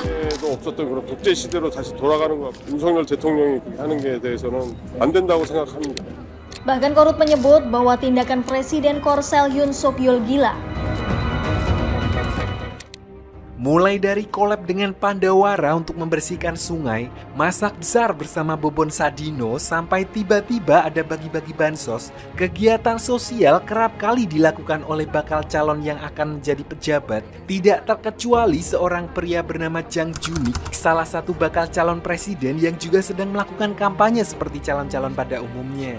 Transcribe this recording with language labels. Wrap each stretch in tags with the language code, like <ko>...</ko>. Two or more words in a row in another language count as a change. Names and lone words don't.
<ko>도 없었던 그런 독재 시대로 다시 돌아가는 것 같고 윤석열 대통령이 하는 게 대해서는 안 된다고 생각합니다.</ko> <id>Bahkan Korut menyebut bahwa tindakan Presiden Korsel Yoon Suk Yeol gila. Mulai dari kolab dengan Pandawara untuk membersihkan sungai, masak besar bersama Bobon Sadino, sampai tiba-tiba ada bagi-bagi bansos, kegiatan sosial kerap kali dilakukan oleh bakal calon yang akan menjadi pejabat, tidak terkecuali seorang pria bernama Jang Junik, salah satu bakal calon presiden yang juga sedang melakukan kampanye seperti calon-calon pada umumnya.</id>